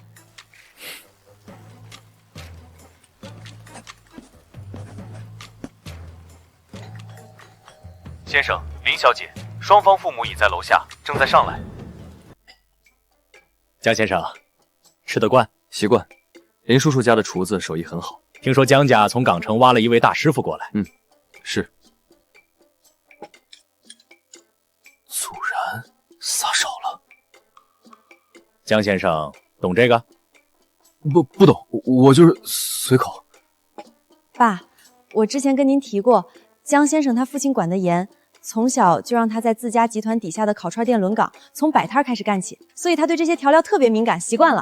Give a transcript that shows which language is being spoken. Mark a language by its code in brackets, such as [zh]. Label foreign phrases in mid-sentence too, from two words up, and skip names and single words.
[zh] 先生，林小姐，雙方父母已在樓下，正在上來。江先生，吃得慣？習慣。林叔叔家的廚子手藝很好，聽說江家從港城挖了一位大師傅過來。是。祖然撒手了。江先生懂這個？不懂，我就是隨口。爸，我之前跟您提过，江先生他父亲管得严，从小就让他在自家集团底下的烤串店轮岗，从摆摊開始幹起，所以他對這些調料特別敏感，習慣了。